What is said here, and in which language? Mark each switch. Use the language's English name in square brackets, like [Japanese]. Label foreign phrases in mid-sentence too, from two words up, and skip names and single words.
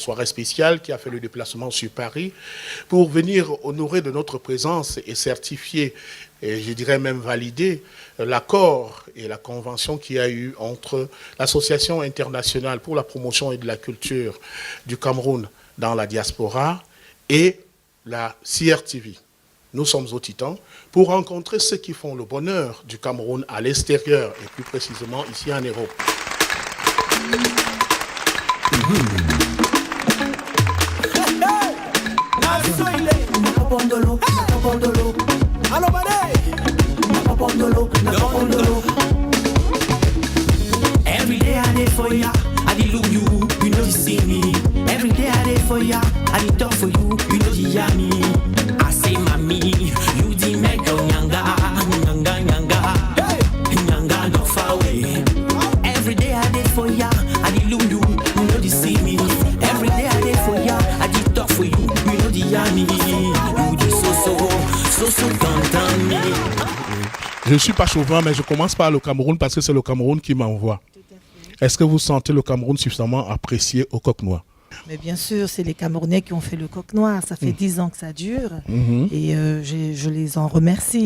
[French] Soirée spéciale qui a fait le déplacement sur Paris pour venir honorer de notre présence et certifier, et je dirais même valider, l'accord et la convention qu'il y a eu entre l'Association internationale pour la promotion et de la culture du Cameroun dans la diaspora et la CRTV. Nous sommes au Titan pour rencontrer ceux qui font le bonheur du Cameroun à l'extérieur et plus précisément ici en Europe. [Nigerian Pidgin] Every day I did for ya, I did look you, you know you see me. Every day I did for ya, I did talk for you, you know you hear me. I say mami, you di make nyanga, nyanga, nyanga, hey, nyanga not far away. Every day I did for ya, I did look you, you know you see me. Every day I did for ya, I did talk for you, you know you hear me. You do so content me. [French] Je ne suis pas chauvin, mais je commence par le Cameroun parce que c'est le Cameroun qui m'envoie. Est-ce que vous sentez le Cameroun suffisamment apprécié au coq noir? Mais bien sûr, c'est les Camerounais qui ont fait le coq noir. Ça fait 10 ans que ça dure et je les en remercie.